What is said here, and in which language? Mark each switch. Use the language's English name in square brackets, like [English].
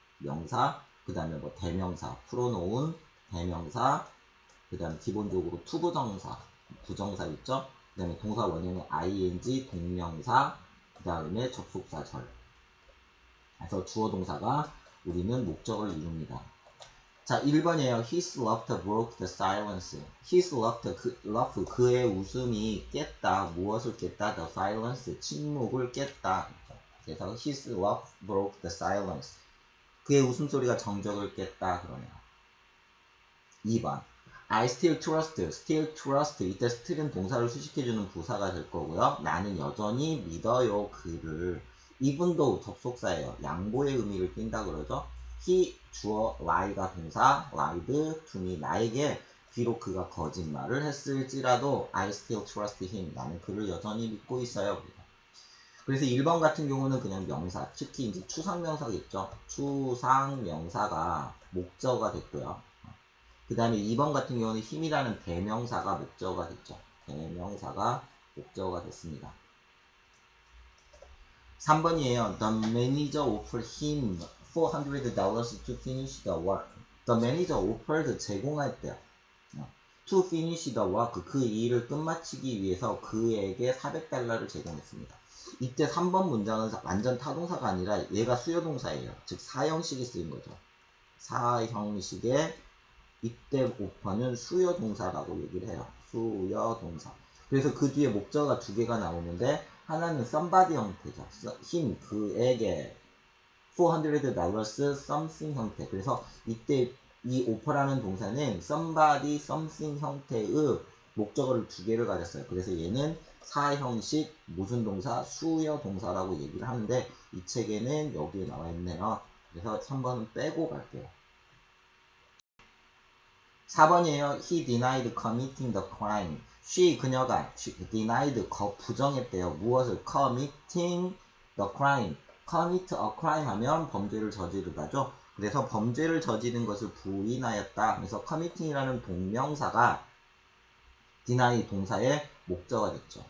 [Korean] 명사, 그 다음에 뭐 대명사, 풀어놓은 대명사, 그 다음에 기본적으로 투부정사, 부정사 있죠? 그 다음에 동사 원형의 ing, 동명사, 그 다음에 접속사절. 그래서 주어 동사가 우리는 목적을 이룹니다. 자, 1번이에요. [English] His laughter broke the silence. His laughter, [Korean] 그의 웃음이 깼다. 무엇을 깼다? [English] The silence, [Korean] 침묵을 깼다. [English] 그래서 his laugh broke the silence. [Korean] 그의 웃음소리가 정적을 깼다. 그러네요. 2번. [English] I still trust. [Korean] 이때 still은 동사를 수식해주는 부사가 될 거고요. 나는 여전히 믿어요. 그를. even though 접속사예요. 양보의 의미를 띈다 그러죠. he, 주어, lie가 동사, [English] lied to me, [Korean] 나에게 비록 그가 거짓말을 했을지라도 [English] I still trust him. [Korean] 나는 그를 여전히 믿고 있어요. 그래서 1번 같은 경우는 그냥 명사, 특히 이제 추상명사겠죠. 추상명사가 목적어가 됐고요. 그 다음에 2번 같은 경우는 힘이라는 대명사가 목적어가 됐죠. 대명사가 목적어가 됐습니다. 3번이에요. [English] The manager offered him $400 to finish the work. The manager offered [Korean] 제공했대요. [English] To finish the work, [Korean] 그 일을 끝마치기 위해서 그에게 $400를 제공했습니다. 이때 3번 문장은 완전 타동사가 아니라 얘가 수요동사예요. 즉 사형식이 쓰인 거죠. 사형식의 이때 오퍼는 수요동사라고 얘기를 해요. 수요동사. 그래서 그 뒤에 목적어가 두 개가 나오는데, 하나는 somebody 형태죠. him, 그에게. $400 something 형태. 그래서 이때 이 오퍼라는 동사는 somebody, something 형태의 목적어를 두 개를 가졌어요. 그래서 얘는 사형식 무슨 동사? 수요동사라고 얘기를 하는데, 이 책에는 여기에 나와 있네요. 그래서 3번은 빼고 갈게요. 4번이에요. [English] He denied committing the crime. [Korean] 그녀가 denied, 부정했대요. 무엇을? [English] committing the crime. commit a crime [Korean] 하면 범죄를 저지르다죠. 그래서 범죄를 저지른 것을 부인하였다. 그래서 committing이라는 동명사가 deny 동사의 목적어가 됐죠.